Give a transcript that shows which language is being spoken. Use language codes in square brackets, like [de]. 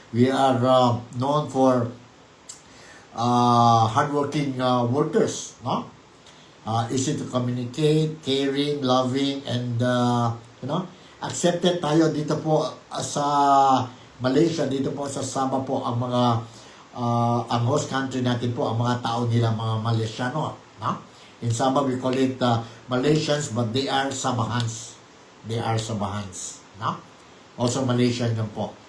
[en] We are known for hardworking workers, no? Easy to communicate, caring, loving, and accepted [tl] tayo dito po sa Malaysia, dito po sa Sabah po ang mga ang [en] host country [tl] natin po, ang mga tao nila, mga Malaysiano, no? [en] In Sabah we call it Malaysians, but they are Sabahans. They are Sabahans, no? Also Malaysian yun po.